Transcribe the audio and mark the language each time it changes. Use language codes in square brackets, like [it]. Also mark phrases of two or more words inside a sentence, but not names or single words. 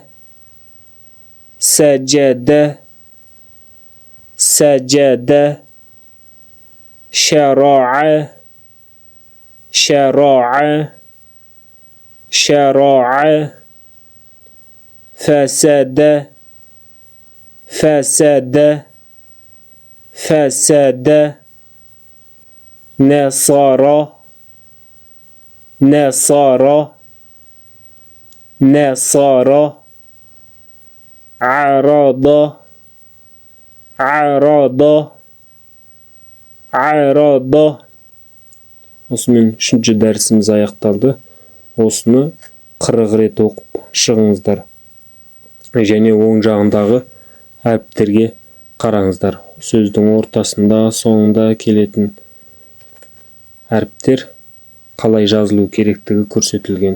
[ar] سجد سجد شرع شرع شرع فسد فسد فسد نصر نصر نصر عرض عرض عرض. [kk] Осымен 3-ші дәрісіміз аяқталды. Осыны 40 рет оқып шығыңыздар. Және оң жағындағы әріптерге қараңыздар. Сөздің ортасында, соңында келетін әріптер қалай жазылу керектігі көрсетілген.